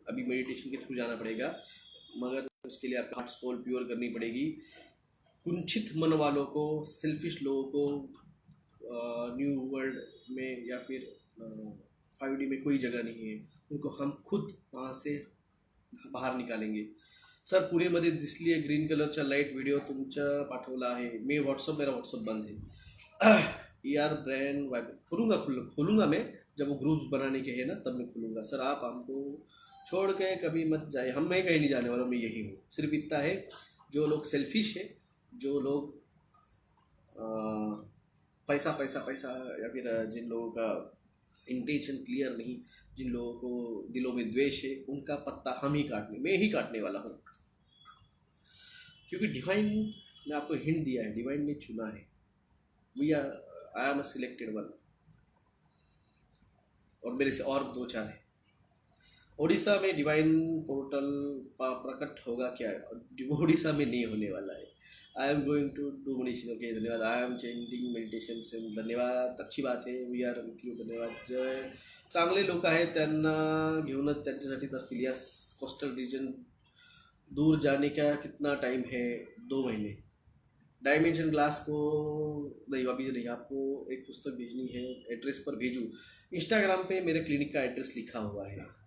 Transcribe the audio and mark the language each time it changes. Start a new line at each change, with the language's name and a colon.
Hindi: अभी मेडिटेशन के थ्रू जाना पड़ेगा, मगर उसके लिए आपका हार्ट सोल प्योर करनी पड़ेगी। कुंठित मन वालों को, सेल्फिश लोगों को न्यू वर्ल्ड में या फिर 5D में कोई जगह नहीं है, उनको हम खुद वहाँ से बाहेर निकालेंगे।
Marathi: सर पुणेमध्ये दिसली आहे ग्रीन कलरचा लाईट व्हिडिओ तुमचा पाठवला आहे।
Hindi: मी व्हॉट्सअप, मेरा व्हॉट्सअप बंद है। यार ब्रांड खोलूंगा मैं, जब वो ग्रुप्स बनाने के हैं ना तब मैं खोलूंगा। सर आप हमको छोड़ के कभी मत जाए, हम मैं कहीं नहीं जाने वाला, मैं यही हूँ। सिर्फ इतना है, जो लोग सेल्फिश है, जो लोग पैसा पैसा पैसा या फिर जिन लोगों का इंटेंशन क्लियर नहीं, जिन लोगों को दिलों में द्वेष है, उनका पत्ता मैं ही काटने वाला हूँ। क्योंकि डिवाइन ने आपको हिंट दिया है, डिवाइन ने चुना है।
English: I am a selected one,
Hindi: और मेरे से और 2-4 है। ओडिशा में डिवाइन पोर्टल प्रकट होगा क्या? ओडिशा में नहीं होने वाला है।
English: I am going to do meditation, okay
Hindi: धन्यवाद।
English: I am changing
Hindi: मेडिटेशन से, धन्यवाद, अच्छी बात है।
English: We are with you, धन्यवाद।
Marathi: जय चांगले लोक आहेत त्यांना घेऊनच त्यांच्यासाठीच असतील।
Hindi: यस कोस्टल रीजन दूर जाने का कितना टाइम है? 2 महीने। डायमेंशन ग्लास को नहीं, अभी नहीं, आपको एक पुस्तक भेजनी है, एड्रेस पर भेजूँ? इंस्टाग्राम पे मेरे क्लिनिक का एड्रेस लिखा हुआ है।